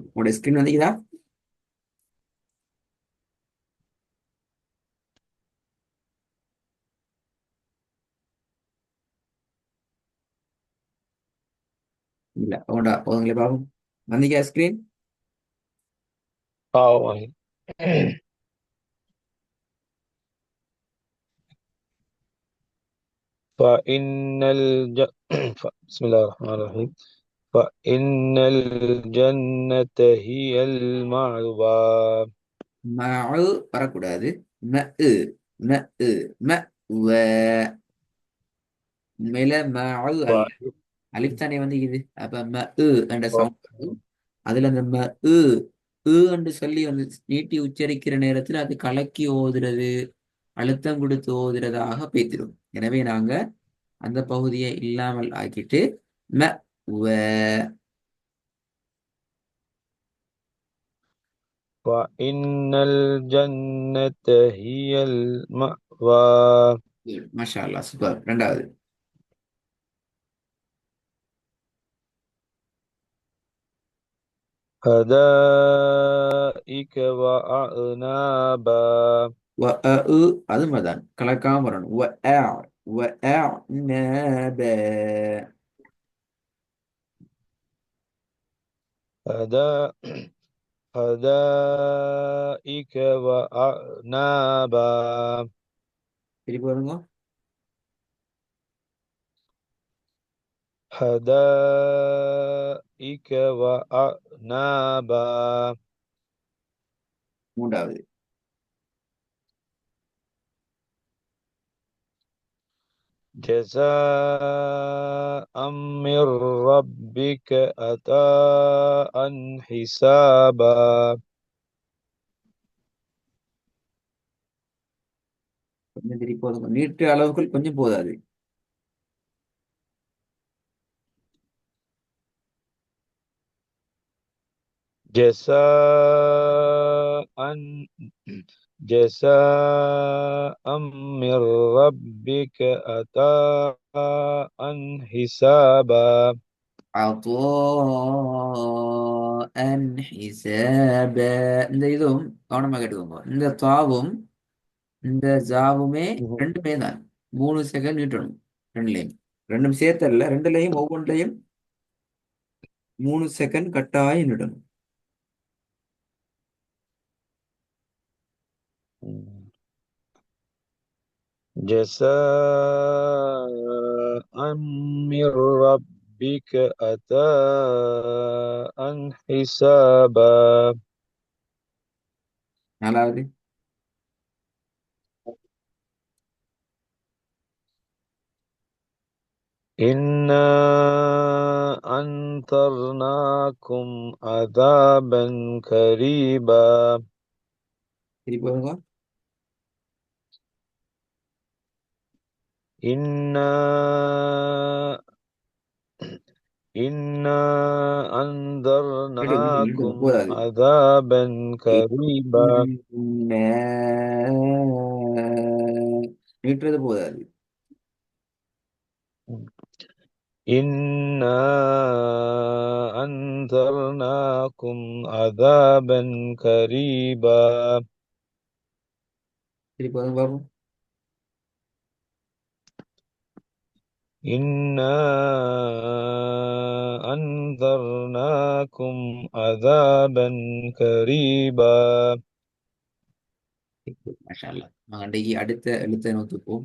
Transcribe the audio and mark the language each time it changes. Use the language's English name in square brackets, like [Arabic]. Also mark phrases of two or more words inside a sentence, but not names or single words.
[Tamil] உங்களோட ஸ்கிரீன் வந்துக்குதா? இல்ல, உங்களை பாப்போம். வந்துக்கா ஸ்கிரீன்? [Arabic] اه والله. فإن بسم الله الرحمن الرحيم. فإن الجنة هي المأوى. [Tamil] மஉ வரக்கூடாது. மஉ மஉ மஅவ. உண்மையில மஉ அல்ல. ف... அலிஃப் தானே வந்துக்குது. அப்ப மஉ என்ற சவுண்ட் வரும். அதுல அந்த மஉ என்று சொல்லி வந்து நீட்டி உச்சரிக்கிற நேரத்தில் அது கலக்கி ஓதுறது, அழுத்தம் கொடுத்து ஓதுறதாக பேத்திரும். எனவே நாங்க அந்த பகுதியை இல்லாமல் ஆக்கிட்டு ம வ. [Arabic] فإن الجنة هي المأوى. ما شاء الله, [Tamil] சூப்பர். ரெண்டாவது. [Arabic] حدائق وأعنابا. [Tamil] வ அ உ அது மதான் கலக்காம வரணும். வ அ வ அ ந ப. [Arabic] هدا- حدائق وأعنابا. [Tamil] திருப்பி வருங்க. [Arabic] حدائق وأعنابا. [Tamil] மூன்றாவது. [Arabic] جزاء من ربك عطاء حسابا. [Tamil] கொஞ்சம் திருப்பி போதுங்க. நீட்டு அளவுக்குள் கொஞ்சம் போதாது. [Arabic] جزاء جزاء من ربك عطاء حسابا. ان حسابا. [Tamil] இந்த இதுவும் கவனமா கேட்டுக்கோங்க. இந்த தாவும் இந்த ஜாவுமே ரெண்டுமே தான் 3 செகண்ட் நீட்டணும். ரெண்டுலையும் ரெண்டும் சேர்த்தல்ல, ரெண்டுலையும் ஒவ்வொன்றையும் 3 செகண்ட் கட்டாயம் நீட்டணும். [Arabic] جزاء من ربك عطاء حسابا. [Tamil] நாலாவது. [Arabic] إنا أنذرناكم عذابا قريبا. [Tamil] திருப்பி வருங்க. [Arabic] إنا إنا [Tamil] நீட்டணும் [Arabic] أنذرناكم [Tamil] போதாது. [Arabic] عذابا قريبا. [Tamil] இன்ன. நீட்டுறது போதாது. [Arabic] إنا أنذرناكم عذابا قريبا. [Tamil] திருப்பி வருங்க பாப்போம். [Arabic] إنا أنذرناكم عذابا قريبا. ما شاء الله. [Tamil] நாங்க அன்றைக்கு அடுத்த எழுத்த நோத்துப்போம்.